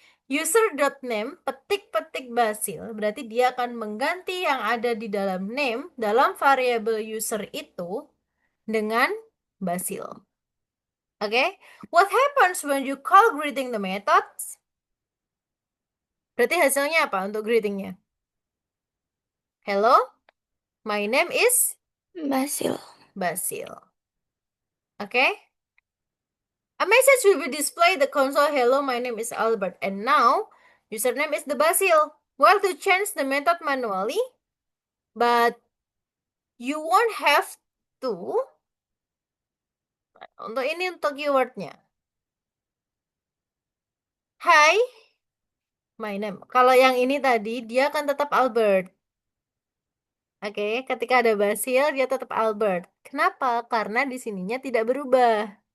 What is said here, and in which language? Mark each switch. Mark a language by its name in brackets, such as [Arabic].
[Indonesian] User.name petik-petik Basil berarti dia akan mengganti yang ada di dalam name dalam variabel user itu dengan Basil. Oke. [English] What happens when you call greeting the methods? [Indonesian] Berarti hasilnya apa untuk greetingnya? [English] Hello, my name is Basil. Basil. Oke. A message will be displayed the console, hello, my name is Albert. And now, username is the Basil. Well, to change the method manually, but you won't have to. [Indonesian] Untuk ini untuk keywordnya. [English] Hi, my name. [Indonesian] Kalau yang ini tadi, dia akan tetap Albert. Oke, ketika ada Basil, dia tetap Albert. Kenapa? Karena di sininya tidak berubah.